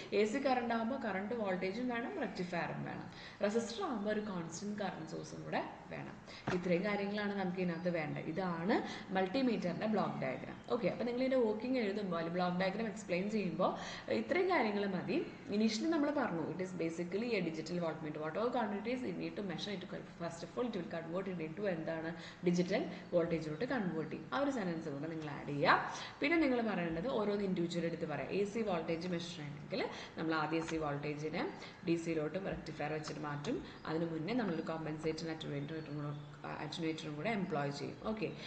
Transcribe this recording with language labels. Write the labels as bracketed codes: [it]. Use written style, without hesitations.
[ml] A C current ആകുമ്പോൾ current വോൾട്ടേജും വേണം, റെക്ടിഫയറും വേണം. റെസിസ്റ്റർ ആകുമ്പോൾ ഒരു കോൺസ്റ്റന്റ് കറണ്ട് സോഴ്സും കൂടെ വേണം. ഇത്രയും കാര്യങ്ങളാണ് നമുക്ക് ഇതിനകത്ത് വേണ്ടത്. ഇതാണ് മൾട്ടിമീറ്ററിൻ്റെ ബ്ലോക്ക് ഡയഗ്രാം. ഓക്കെ. അപ്പോൾ നിങ്ങൾ ഇതിൻ്റെ വർക്കിംഗ് എഴുതുമ്പോൾ അല്ലെങ്കിൽ ബ്ലോക്ക് ഡയഗ്രാം എക്സ്പ്ലെയിൻ ചെയ്യുമ്പോൾ ഇത്രയും കാര്യങ്ങൾ മതി. ഇനീഷ്യലി നമ്മൾ പറഞ്ഞു [en] It is basically a digital watt meter. Whatever quantities you need to measure it. First of all it will convert it into [ml] എന്താണ്? ഡിജിറ്റൽ വോൾട്ടേജിലോട്ട് കൺവേർട്ട് ചെയ്യും. ആ ഒരു സെൻറ്റൻസ് കൂടെ നിങ്ങൾ ആഡ് ചെയ്യുക. പിന്നെ നിങ്ങൾ പറയേണ്ടത് ഓരോന്ന് ഇൻഡിവിജ്വൽ എടുത്ത് പറയാം. എ സി വോൾട്ടേജ് മെഷർ ചെയ്യണമെങ്കിൽ നമ്മൾ ആദ്യം എ സി വോൾട്ടേജിനെ ഡി സിയിലോട്ടും റെക്ടിഫയർ വെച്ചിട്ട് മാറ്റും. അതിന് മുന്നേ നമ്മളൊരു കോമ്പൻസേറ്റർ അറ്റനുവേറ്ററും കൂടെ എംപ്ലോയ് ചെയ്യും. ഓക്കെ.